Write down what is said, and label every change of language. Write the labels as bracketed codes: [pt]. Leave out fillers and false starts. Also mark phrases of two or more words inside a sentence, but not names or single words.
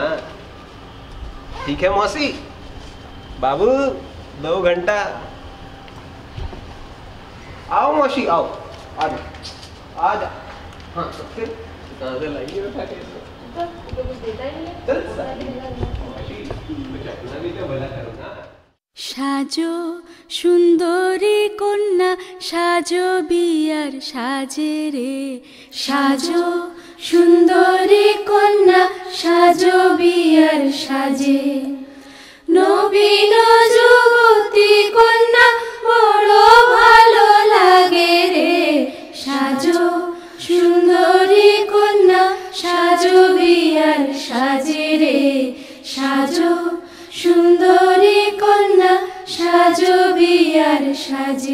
[hi] ठीक है मौसी। बाबू 2 घंटा। आओ मौसी आओ, आजा आजा। हाँ तो फिर कहाँ से लाइए उठा के? चल मौसी कुछ अपना भी तो भला करो ना। [bn] সাজো সুন্দরী কন্যা সাজো বিয়ার সাজে রে, সাজো সুন্দরী কন্যা সাজো বিয়ার সাজে। নবীন যুবতী কন্যা বড় ভালো লাগে রে, সাজো সুন্দরী কন্যা সাজো বিয়ার সাজে রে, সাজো সুন্দরী কন্যা সাজো বিয়ার সাজে।